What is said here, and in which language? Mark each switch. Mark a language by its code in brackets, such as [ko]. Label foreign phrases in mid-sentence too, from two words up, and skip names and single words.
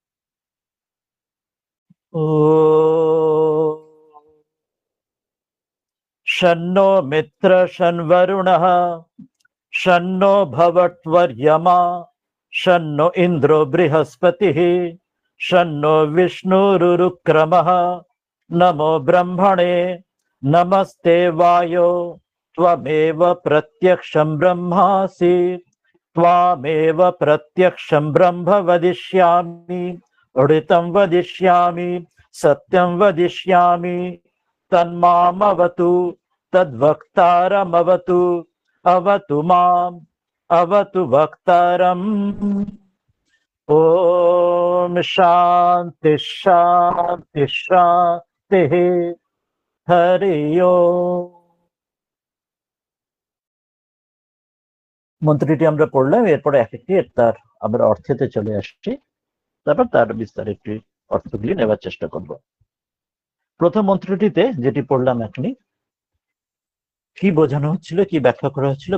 [sa] ও শন্নো মিত্র শন্বরুণঃ শন্নো ভবৎবর্য়মা শন্নো ইন্দ্র বৃহস্পতিঃ শন্নো বিষ্ণুরুক্রমঃ নমো ব্রহ্মণে নমস্তে বায়ো त्वमेव प्रत्यक्षं ब्रह्मासि त्वामेव प्रत्यक्षं ब्रह्म वदिष्यामि ऋतं वदिष्यामि सत्यं वदिष्यामि तन्मामवतु तद्वक्तारमवतु अवतु माम् अवतु वक्तारम्। ॐ शान्ति शान्ति शान्तिः। हरि ओम्। [bn] মন্ত্রটি আমরা পড়লাম, এরপরে এক একটি তার আমরা অর্থেতে চলে আসছি, তারপর তার বিস্তারিত অর্থগুলি নেবার চেষ্টা করব। প্রথম মন্ত্রটিতে যেটি পড়লাম এখনই, কি বোঝানো হচ্ছিল, কি ব্যাখ্যা করা হচ্ছিল?